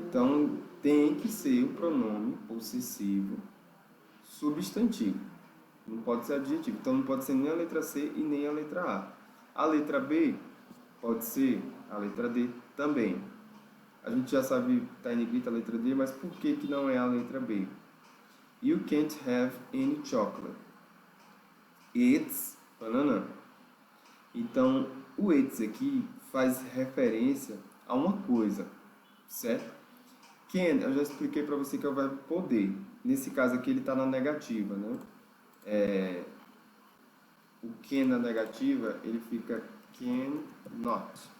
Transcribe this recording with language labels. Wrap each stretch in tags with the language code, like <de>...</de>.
<pt>Então, tem que ser o pronome possessivo substantivo. Não pode ser adjetivo. Então, não pode ser nem a letra C e nem a letra A. A letra B pode ser a letra D também. A gente já sabe que está em negrita a letra D, mas por que que não é a letra B?</pt> <en>You can't have any chocolate. It's banana.</en> <pt>Então, o it's aqui faz referência a uma coisa, certo? Can, eu já expliquei para você que é o verbo poder. Nesse caso aqui ele está na negativa, né? O can na negativa, ele fica can not.</pt>